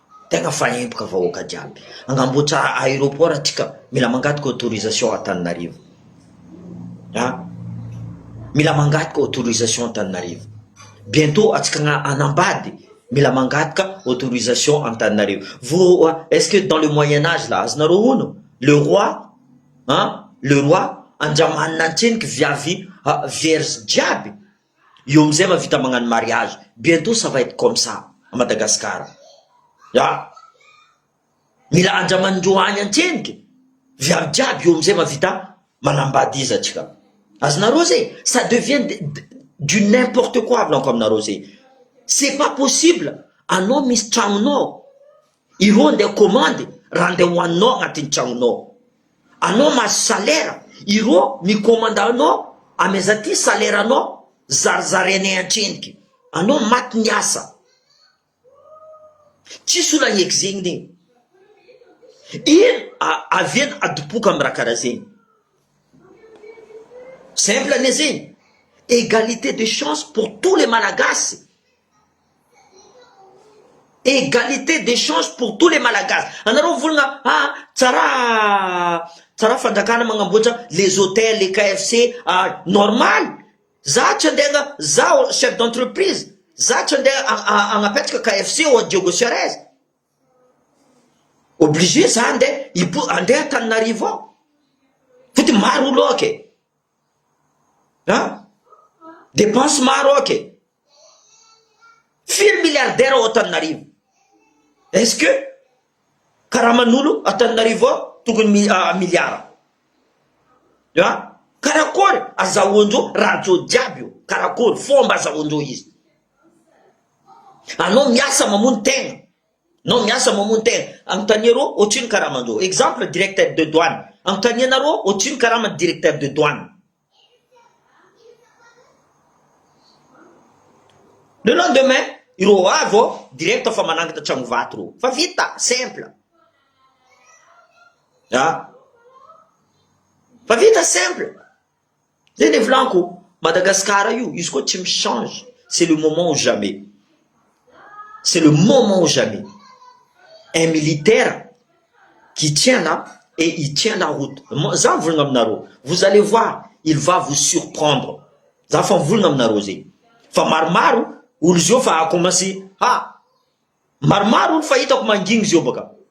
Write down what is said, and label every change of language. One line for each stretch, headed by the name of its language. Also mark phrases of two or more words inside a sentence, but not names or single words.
Malagasy: Tegna fa empoka vahoaka jiaby. Agnamboatra aéroport atsika, mila mangataka autorisation Antananarivo. Ha? Mila mangataka autorisation Antananarivo. Bientôt, atsika agna-, anambady, mila mangataka autorisation Antananarivo.
French: Vous, euh, est-ce que dans le Moyen Âge, là,
Malagasy: azonareo ono?
French: Le roi, hein? Le roi,
Malagasy: andramanina antseniky viavy, ah, vierge jiaby. Io amizay mahavita magnano mariage.
French: Bientôt, ça va être comme ça à Madagascar. Ya.
Malagasy: Mila andramanindreo any antseniky. Viavy jiaby, io amizay mahavita manambady izy atsika. Azonareo zay?
French: Ça devient de, de, du n'importe quoi,
Malagasy: avy laniko aminareo zay.
French: C'est pas possible.
Malagasy: Anao misy tragnonao. Ireo andeha commande, raha andeha hohaninao agnatin'ny tragnonao. Anao mahazo salaire, ireo micommandanao, ameza ty salaire anao, zarizarainay antreniky. Anao maty niasa. Tsisy olona heky zegny ne. Ino a-, avy eny adopoka amy raha karaha zegny? Simple ane zegny.
French: Égalité de chance pour tous les Malagasy. Égalité de chance pour tous les Malagasy.
Malagasy: Anareo volagna, ah, tsara, tsara fandrakana magnamboatra
French: les hôtels, les K F C,
Malagasy: ah, normal. Za tsy andeha, za
French: chef d'entreprise.
Malagasy: Za tsy andeha a-, a-, agnapetraka K F C au Diogo Suarez. Obligé za andeha, hipo-, andeha Antananarivo ao. Fotony maro olo ake. Ha? Dépense maro ake. Firy milliardaire ao Antananarivo?
French: Est-ce que
Malagasy: karaha manolo Antananarivo ao tokony mi-, ah, miliara? Ya? Karakory azahoandreo raha jô jiaby io? Karakory fomba azahoandreo izy? Anao miasa mamono tegna. Anao miasa mamono tegna. Agnontania rô, ohatrino karaha mandreo. Exemple,
French: directeur de douane.
Malagasy: Agnontania anareo, ohatrino karaha man'ny
French: directeur de douane? Le lendemain,
Malagasy: ireo avy ao, direct fa manangitra tragno vato reo. Fa vita, simple. Ya? Fa vita, simple. Zay ny volaniko, Madagasikara io, izy koa tsy michange.
French: C'est le moment ou jamais. C'est le moment ou jamais. Un militaire qui tient là et il tient la route.
Malagasy: Mo-, za mivolagna aminareo.
French: Vous allez voir, il va vous surprendre.
Malagasy: Za fa mivolagna aminareo zay. Fa maromaro, olo zio fa
French: a commencé,
Malagasy: ha, maromaro olo fa hitako mangigny zio baka.